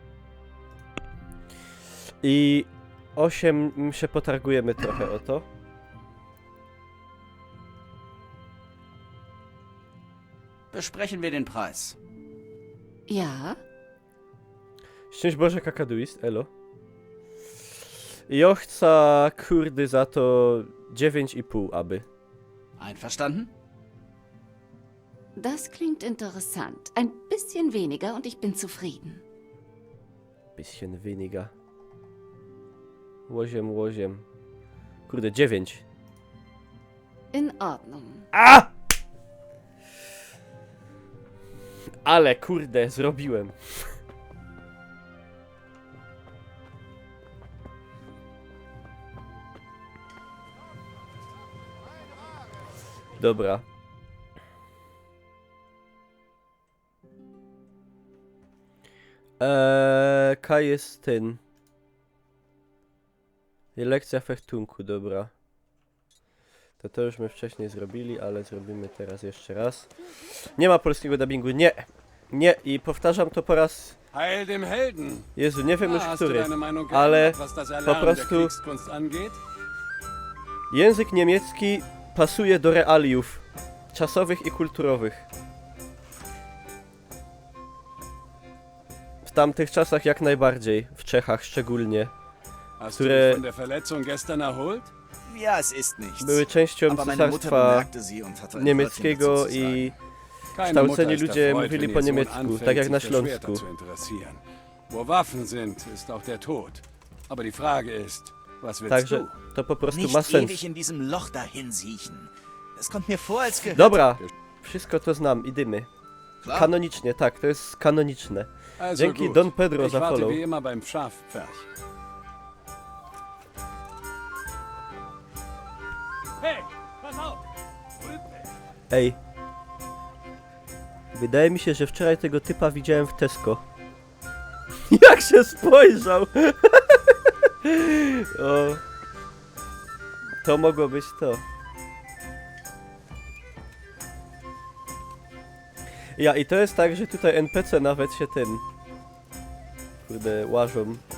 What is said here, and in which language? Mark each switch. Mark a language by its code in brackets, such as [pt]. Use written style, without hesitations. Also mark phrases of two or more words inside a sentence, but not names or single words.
[pl] I 8 się potargujemy trochę o to. [de] Besprechen wir den Preis. Ja? [pl] Szczęść Boże, kakaduist, elo. Ja chcę, kurde, za to 9,5 aby. [de] Einverstanden? Das klingt interessant. Ein bisschen weniger und ich bin zufrieden. Bisschen weniger. Łoziem. [pl] Kurde, 9. [de] In Ordnung. [pl] A! Ale kurde, zrobiłem. Dobra. Kaj jest ten. I lekcja fechtunku, dobra. To już my wcześniej zrobili, ale zrobimy teraz jeszcze raz. Nie ma polskiego dubbingu, nie! Nie, i powtarzam to po raz... [de] Heil dem Helden! [pl] Jezu, nie wiem już [de] Hast du [pl] który, [de] deine Meinung [pl] ale [de] geändert, was das [pl] po [de] Erlernen der [pl] prostu [de] Kriegskunst angeht? [pl] język niemiecki pasuje do realiów czasowych i kulturowych. W tamtych czasach jak najbardziej, w Czechach szczególnie, [de] Hast du dich [pl] które [de] von der Verletzung gestern erholt? Ja, es ist nichts. [pl] były częścią [de] Aber meine Mutter [pl] cesarstwa [de] bemerkte sie und hatte ein [pl] niemieckiego [de] Wörtchen dazu zu sagen. [pl] i [de] Keine [pl] kształceni [de] Mutter ist [pl] ludzie [de] erfreut, [pl] mówili [de] wenn [pl] po [de] ihr Sohn [pl] niemiecku, [de] anfängt, [pl] tak jak na [de] sich für Schwerter [pl] Śląsku. [de] zu interessieren. Wo Waffen sind, ist auch der Tod. Aber die Frage ist, was willst [pl] Także [de] du? [pl] to po prostu [de] Nicht [pl] ma sens. [de] ewig in diesem Loch dahin siechen. Es kommt mir vor, als gehört... [pl] Dobra, wszystko to znam, idymy. [de] Klar. [pl] Kanonicznie, tak, to jest kanoniczne. [de] Also [pl] Dzięki [de] gut. [pl] Don Pedro [de] Ich [pl] za [de] warte [pl] follow. [de] wie immer beim Schafpferch. Hey, pass auf! [pl] Ej. Wydaje mi się, że wczoraj tego typa widziałem w Tesco. Jak się spojrzał! O. To mogło być to. Ja, i to jest tak, że tutaj NPC nawet się kurde, łażą.